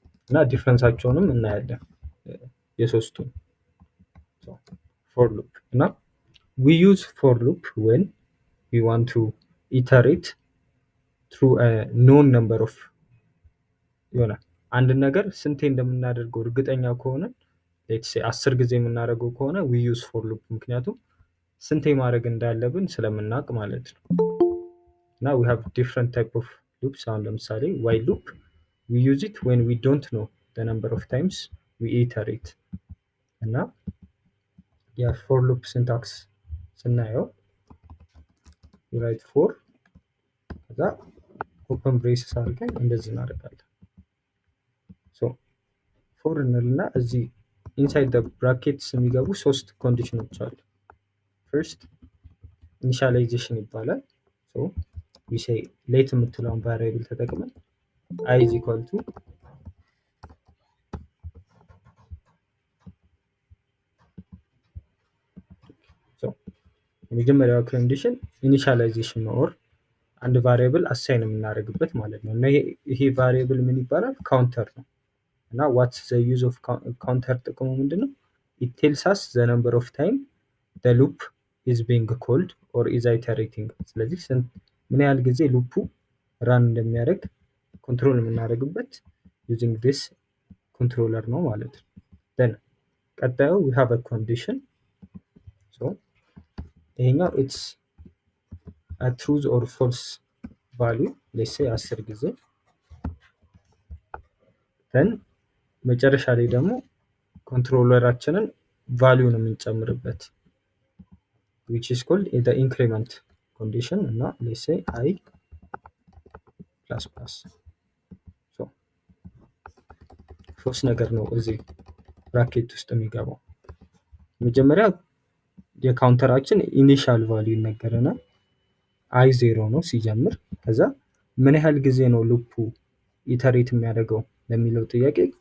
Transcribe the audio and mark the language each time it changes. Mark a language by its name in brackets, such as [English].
[Amharic] እና ዲፍረንሳቸውንም እናያለን የሶስቱን። [English] for loop እና we use for loop when we want to iterate through a known number of [Amharic] የሆነ አንድ ነገር ስንቴ እንደምናደርገው እርግጠኛ ከሆነ [English] let's say 10 [Amharic] ጊዜ የምናደርገው ከሆነ [English] we use for loop [Amharic] ምክንያቱም ስንቴ ማድረግ እንዳለብን ስለምናውቅ ማለት ነው። [English] እና we have different type of loops. [Amharic] አሁን ለምሳሌ [English] while loop we use it when we don't know the number of times we iterate. [Amharic] እና የfor loop syntax ስናየው [English] we write for [Amharic] ከዛ [English] open braces [Amharic] አድርገን እንደዚህ እናደርጋለን። so for እንልና እዚህ [English] inside the brackets [Amharic] የሚገቡ ሶስት ኮንዲሽኖች አሉ። [English] first initialization [Amharic] ይባላል። [English] so we say let [Amharic] የምትለውን variable ተጠቅመን [English] I is equal to [Amharic] የመጀመሪያው ኮንዲሽን ኢኒሻላይዜሽን ነው or አንድ ቫሪያብል አሳይን የምናደርግበት ማለት ነው። እና ይሄ ቫሪያብል ምን ይባላል? ካውንተር ነው። እና [English] what's the use of counter [Amharic] ጥቅሙ ምንድነው? [English] it tells us the number of time the loop is being called or is iterating. [Amharic] ስለዚህ ምን ያህል ጊዜ ሉፑ ራን እንደሚያደርግ ኮንትሮል የምናደርግበት [English] using this controller [Amharic] ነው ማለት ነው። then ቀጣዩ [English] we have a condition. so ይሄኛው it's a true or false value let's say 10 ጊዜ then [Amharic] መጨረሻ ላይ ደግሞ ኮንትሮለራችንን ቫልዩ ነው የምንጨምርበት [English] which is called the increment condition እና let's say I plus plus. [Amharic] so ሶስት ነገር ነው እዚህ ብራኬት ውስጥ የሚገባው። መጀመሪያ የካውንተራችን ኢኒሻል ቫልዩ ይነገረናል። አይ ዜሮ ነው ሲጀምር። ከዛ ምን ያህል ጊዜ ነው ሉፑ ኢተሬት የሚያደርገው ለሚለው ጥያቄ